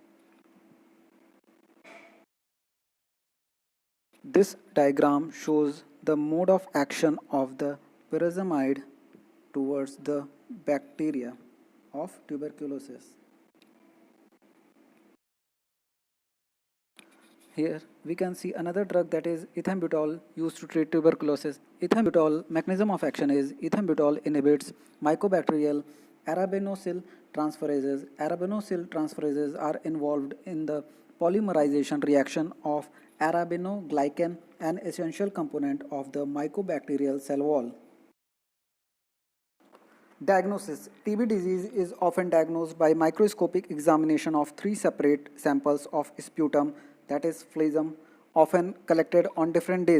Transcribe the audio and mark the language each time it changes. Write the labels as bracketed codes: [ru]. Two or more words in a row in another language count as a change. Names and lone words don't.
[en] This diagram shows the mode of action of the pyrazinamide towards the bacteria of tuberculosis. Here we can see another drug, that is ethambutol, used to treat tuberculosis. Ethambutol mechanism of action is ethambutol inhibits mycobacterial arabinosyl transferases. Arabinosyl transferases are involved in the polymerization reaction of arabinoglycan, an essential component of the mycobacterial cell wall. Diagnosis. TB disease is often diagnosed by microscopic examination of 3 separate samples of sputum, that is phlegm, often collected on different days.